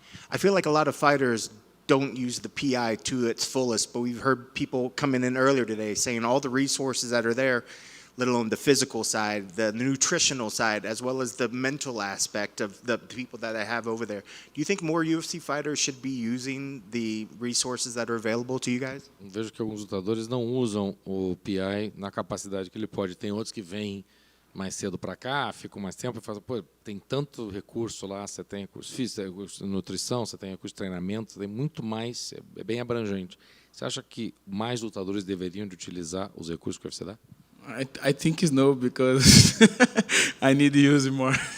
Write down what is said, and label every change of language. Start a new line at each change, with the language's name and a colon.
English: I feel like a lot of fighters don't use the PI to its fullest, but we've heard people coming in earlier today saying all the resources that are there, let alone the physical side, the nutritional side, as well as the mental aspect of the people that I have over there. Do you think more UFC fighters should be using the resources that are available to you guys?
Portuguese: Vejo que alguns lutadores não usam o PI na capacidade que ele pode. Tem outros que vêm mais cedo para cá, ficam mais tempo e fazem, pô, tem tanto recurso lá, você tem recurso físico, recurso de nutrição, você tem recurso de treinamento, tem muito mais, é bem abrangente. Você acha que mais lutadores deveriam de utilizar os recursos que o UFC dá?
English: I think it's no, because I need to use it more.